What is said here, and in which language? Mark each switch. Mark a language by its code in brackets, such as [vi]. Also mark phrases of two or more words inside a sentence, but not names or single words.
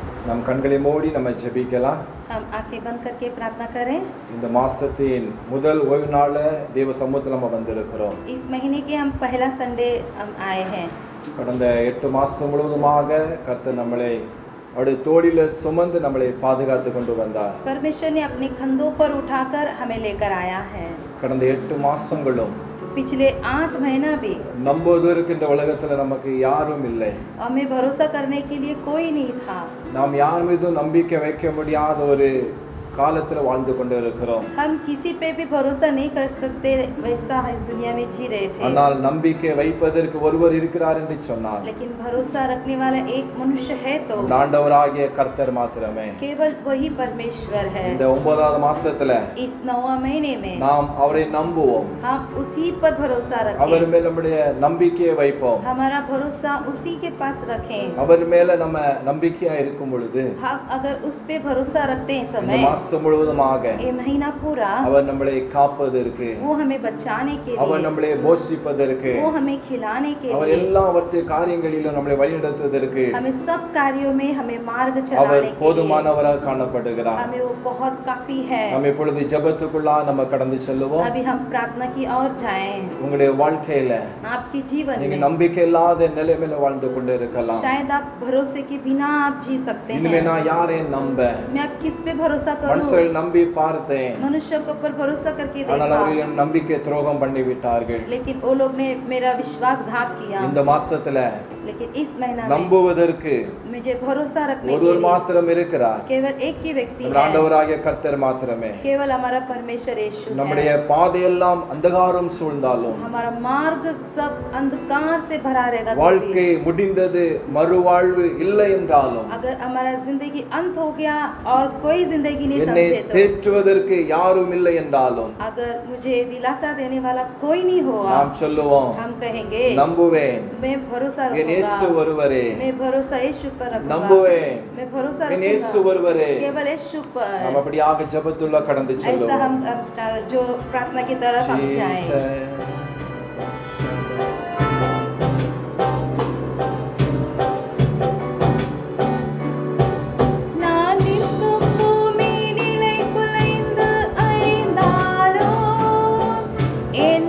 [ta] நம் கண்களை மூடி நம்ம ஜெபிக்கலாம். [hi] हम आंखें बंद करके प्रार्थना करें। [ta] இந்த மாசத்தின் முதல் ஓய்வு நாள்ல தேவ சமூகத்துல நம்ம வந்திருக்கிறோம். [hi] इस महीने के हम पहला संडे हम आए हैं। [ta] கடந்த 8 மாசம் முழுவதுமாக கர்த்தர் நம்மளை அவருடைய தோளில சுமந்து நம்மளை பாதுகாத்து கொண்டு வந்தார். [hi] परमेश्वर ने अपने कंधों पर उठाकर हमें लेकर आया है। [ta] கடந்த 8 மாசங்களும் [hi] पिछले 8 महीना भी [ta] நம்புவதற்கு இந்த உலகத்துல நமக்கு யாரும் இல்லை. [hi] हमें भरोसा करने के लिए कोई नहीं था। [ta] நாம் யார் மீதும் நம்பிக்கை வைக்க முடியாத ஒரு காலத்துல வாழ்ந்து கொண்டு இருக்கிறோம். [hi] हम किसी पे भी भरोसा नहीं कर सकते, वैसा इस दुनिया में जी रहे थे। [ta] ஆனால் நம்பிக்கை வைப்பதற்கு ஒருவர் இருக்கிறார் என்று சொன்னார். [hi] लेकिन भरोसा रखने वाला एक मनुष्य है तो [ta] ஆண்டவராகிய கர்த்தர் மாத்திரமே. [hi] केवल वही परमेश्वर है। [ta] இந்த 9வது மாசத்துல [hi] इस 9वां महीने में [ta] நாம் அவரை நம்புவோம். [hi] हम उसी पर भरोसा [ta] அவர் [hi] रखें। [ta] மேல் நம்முடைய நம்பிக்கையை வைப்போம். [hi] हमारा भरोसा उसी के पास रखें। [ta] அவர் மேல நம்ம நம்பிக்கையா இருக்கும் பொழுது [hi] हम अगर उस पे भरोसा रखते हैं [ta] இந்த [hi] समय [ta] மாசம் முழுவதுமாக [hi] ये महीना पूरा [ta] அவர் நம்மளை காப்பதற்கு, [hi] वो हमें बचाने के [ta] அவர் [hi] लिए, [ta] நம்மளை போஷிப்பதற்கு, [hi] वो हमें खिलाने के [ta] அவர் [hi] लिए, [ta] எல்லாவற்றை காரியங்களிலும் நம்மளை வழிநடத்துவதற்கு [hi] हमें सब कार्यों में हमें मार्ग [ta] அவர் [hi] चलाने के लिए [ta] போதுமானவராக காணப்படுகிறார். [hi] हमें वो बहुत काफी है। [ta] நம்ம இப்பொழுது ஜெபத்துக்குள்ளா நம்ம கடந்து செல்லுவோம். [hi] अभी हम प्रार्थना की ओर जाएं। [ta] உங்களுடைய வாழ்க்கையில [hi] आपके जीवन [ta] நீங்க [hi] में [ta] நம்பிக்கை இல்லாத நிலைமையில வாழ்ந்து கொண்டு இருக்கலாம். [hi] शायद आप भरोसे के बिना आप जी सकते [ta] இனிமே [hi] हैं। [ta] நான் யாரை நம்ப? [hi] मैं अब किस पे भरोसा करूं? [ta] மனுஷரை நம்பி பார்த்தேன், [hi] मनुष्य के ऊपर भरोसा करके [ta] ஆனால் [hi] देखा, [ta] அவர்கள் என் நம்பிக்கை துரோகம் பண்ணி விட்டார்கள். [hi] लेकिन वो लोग ने मेरा विश्वासघात किया। [ta] இந்த மாசத்துல [hi] लेकिन इस महीना में [ta] நம்புவதற்கு [hi] मुझे भरोसा रखने के [ta] ஒருவர் [hi] लिए [ta] மாத்திரம் இருக்கிறார். [hi] केवल एक ही व्यक्ति [ta] நம்ம [hi] है, [ta] ஆண்டவராகிய கர்த்தர் மாத்திரமே. [hi] केवल हमारा परमेश्वर यीशु [ta] நம்முடைய [hi] है। [ta] பாதையெல்லாம் அந்தகாரம் சூழ்ந்தாலும், [hi] हमारा मार्ग सब अंधकार से भरा रहेगा तो [ta] வாழ்க்கை [hi] भी, [ta] முடிந்தது மறுவாழ்வு இல்லை என்றாலும், [hi] अगर हमारा जिंदगी अंत हो गया और कोई जिंदगी नहीं [ta] என்னை [hi] समझे तो, [ta] தேற்றுவதற்கு யாரும் இல்லை என்றாலும் [hi] अगर मुझे दिलासा देने वाला कोई नहीं हुआ, [ta] நாம் சொல்லுவோம், [hi] हम कहेंगे [ta] நம்புவேன், [hi] मैं भरोसा [ta] என் இயேசு [hi] रखूंगा, [ta] ஒருவரே, [hi] मैं भरोसा यीशु पर रखूंगा, [ta] நம்புவேன், [hi] मैं भरोसा [ta] என் இயேசு [hi] रखूंगा [ta] ஒருவரே. [hi] केवल यीशु [ta] நாம் [hi] पर। [ta] அப்படியாக ஜெபத்துள்ள கடந்து [hi] ऐसा [ta] செல்லுவோம். [hi] हम जो प्रार्थना की तरफ हम जाएं। [ta] நான் நிற்கும் பூமி நிலை குலைந்து அழிந்தாலும், என்